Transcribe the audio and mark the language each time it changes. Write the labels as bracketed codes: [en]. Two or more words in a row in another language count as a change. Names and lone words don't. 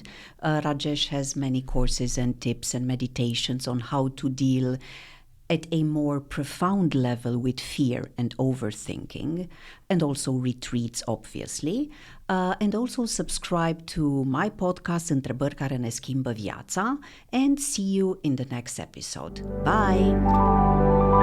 [en] Rajesh has many courses and tips and meditations on how to deal at a more profound level with fear and overthinking, and also retreats, obviously. And also subscribe to my podcast, Întrebări care ne schimbă viața, and see you in the next episode. Bye!